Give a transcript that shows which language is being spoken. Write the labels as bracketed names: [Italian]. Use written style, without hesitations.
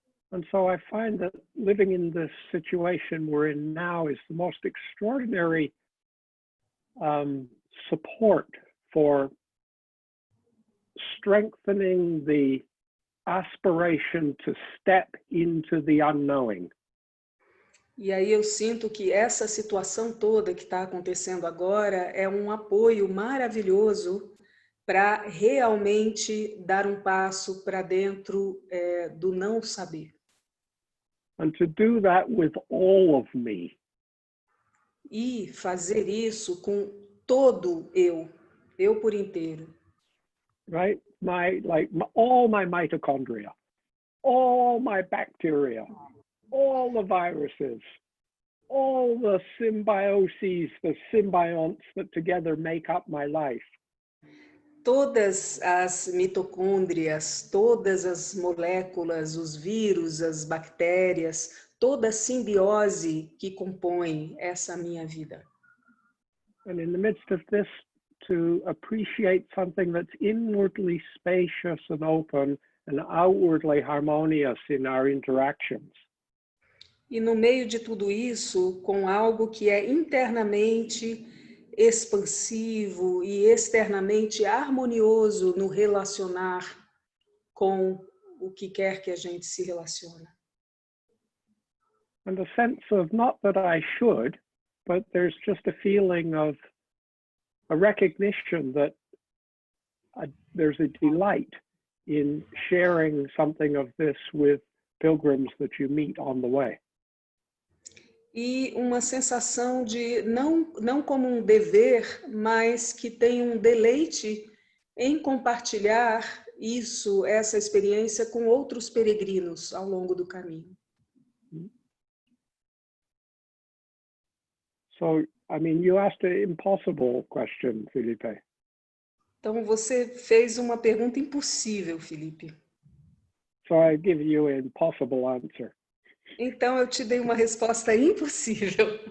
[English] And so I find that living in this situation we're in now is the most extraordinary support for strengthening the aspiration to step into the unknowing. [Portuguese] E aí eu sinto que essa situação toda que está acontecendo agora é um apoio maravilhoso para realmente dar um passo para dentro do não saber. [English] And to do that with all of me. [Portuguese] E fazer isso com todo eu por inteiro. [English] Right? All my mitochondria, all my bacteria, all the viruses, all the symbioses, the symbionts that together make up my life. [Portuguese] Todas as mitocôndrias, todas as moléculas, os vírus, as bactérias, toda a simbiose que compõe essa minha vida. [English] And in the midst of this, to appreciate something that's inwardly spacious and open and outwardly harmonious in our interactions. [Portuguese] E no meio de tudo isso, com algo que é internamente expansivo e externamente harmonioso no relacionar com o que quer que a gente se relacione. [English] And a sense of not that I should, but there's just a feeling of a recognition that there's a delight in sharing something of this with pilgrims that you meet on the way. [Portuguese] E uma sensação de não como um dever, mas que tem um deleite em compartilhar essa experiência com outros peregrinos ao longo do caminho. [English] So, I mean, you asked an impossible question, Felipe. [Portuguese] Então você fez uma pergunta impossível, Felipe. [English] So I give you an impossible answer. [Portuguese] Então eu te dei uma resposta impossível.